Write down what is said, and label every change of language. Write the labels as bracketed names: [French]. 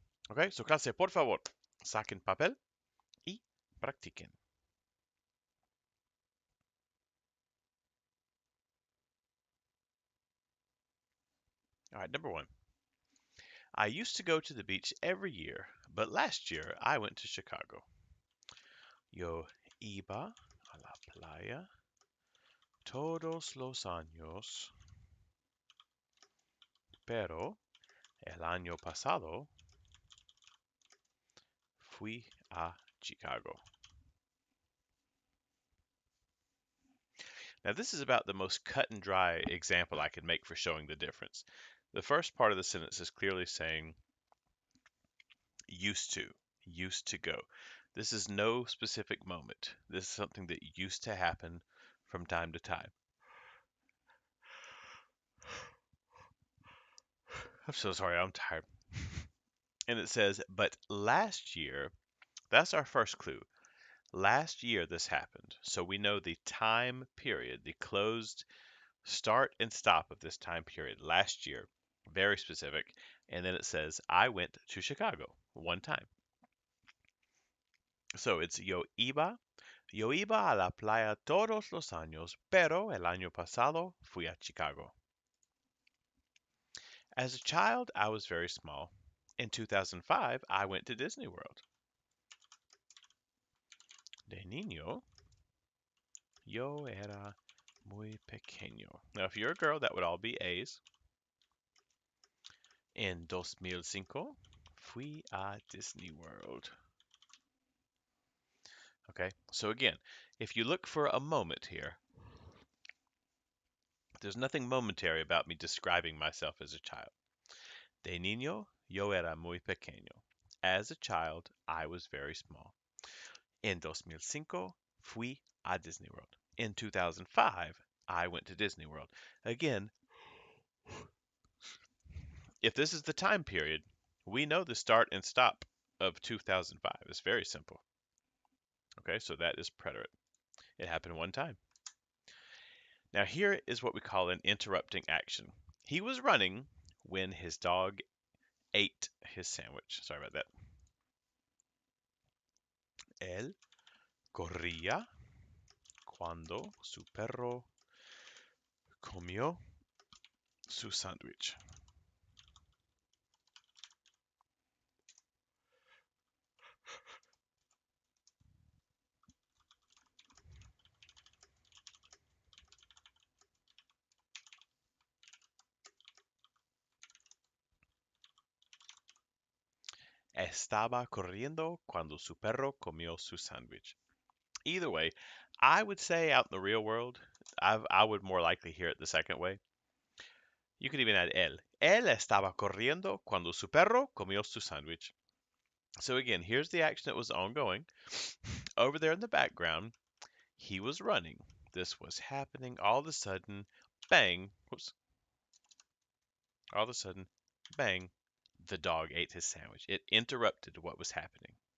[Spanish] Okay, so clase, por favor, saquen papel y practiquen. [English] All right, number one. I used to go to the beach every year, but last year I went to Chicago. [Spanish] Yo iba a la playa todos los años, pero el año pasado fui a Chicago. [English] Now, this is about the most cut and dry example I could make for showing the difference. The first part of the sentence is clearly saying used to, used to go. This is no specific moment. This is something that used to happen from time to time. I'm so sorry, I'm tired. And it says, but last year, that's our first clue. Last year this happened. So we know the time period, the closed start and stop of this time period. Last year, very specific. And then it says, I went to Chicago one time. So it's [Spanish] Yo iba a la playa todos los años, pero el año pasado fui a Chicago. [English] As a child, I was very small. In 2005, I went to Disney World. [Spanish] De niño, yo era muy pequeño. [English] Now, if you're a girl, that would all be A's. [Spanish] En 2005, fui a Disney World. [English] Okay, so again, if you look for a moment here, there's nothing momentary about me describing myself as a child. [Spanish] De niño, yo era muy pequeño. [English] As a child, I was very small. [Spanish] En 2005, fui a Disney World. [English] In 2005, I went to Disney World. Again, if this is the time period, we know the start and stop of 2005. It's very simple. Okay, so that is preterite. It happened one time. Now, here is what we call an interrupting action. He was running when his dog ate his sandwich. Sorry about that. [Spanish] Él corría cuando su perro comió su sándwich. Estaba corriendo cuando su perro comió su sándwich. [English] Either way, I would say out in the real world, I would more likely hear it the second way. You could even add él. [Spanish] Él estaba corriendo cuando su perro comió su sándwich. [English] So again, here's the action that was ongoing. Over there in the background, he was running. This was happening. All of a sudden, bang, whoops, all of a sudden, bang, the dog ate his sandwich. It interrupted what was happening.